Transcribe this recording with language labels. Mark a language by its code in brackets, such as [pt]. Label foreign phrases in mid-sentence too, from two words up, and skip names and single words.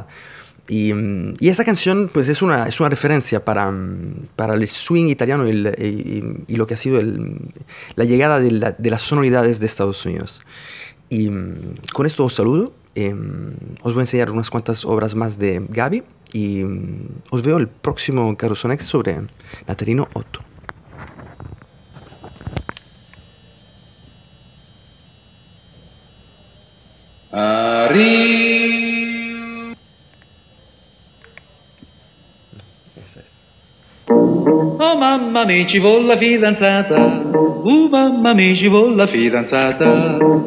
[es] Y esta canción pues es una referencia para el swing italiano y lo que ha sido la llegada de las sonoridades de Estados Unidos. Y con esto os saludo. Os voy a enseñar unas cuantas obras más de Gaby y os veo el próximo Caroso Next sobre Natalino 8. [it] Oh mamma mia ci vuole la fidanzata, mamma mia ci vuole la fidanzata.